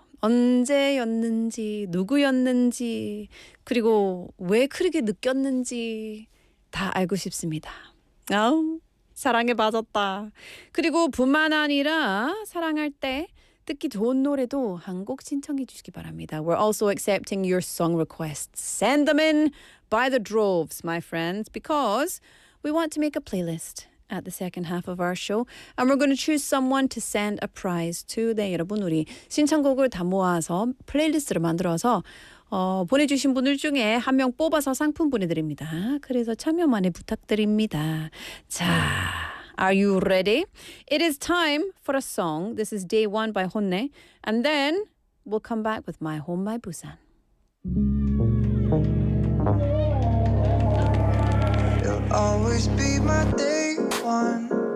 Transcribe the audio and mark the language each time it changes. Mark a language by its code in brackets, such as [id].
[ko] 언제였는지, 누구였는지, 그리고 왜 그렇게 느꼈는지 다 알고 싶습니다. 사랑에 빠졌다. 그리고 뿐만 아니라 사랑할 때 듣기 좋은 노래도 한 곡 신청해 주시기 바랍니다. [en] We're also accepting your song requests. Send them in by the droves, my friends, because we want to make a playlist at the second half of our show. And we're going to choose someone to send a prize to. [ko] 네, 여러분 우리 신청곡을 다 모아서 플레이리스트를 만들어서 보내주신 분들 중에 한 명 뽑아서 상품 보내드립니다. 그래서 참여 많이 부탁드립니다. [en] 자, are you ready? It is time for a song. This is Day One by 혼내. And then we'll come back with My Home, My Busan. You'll always be my day one.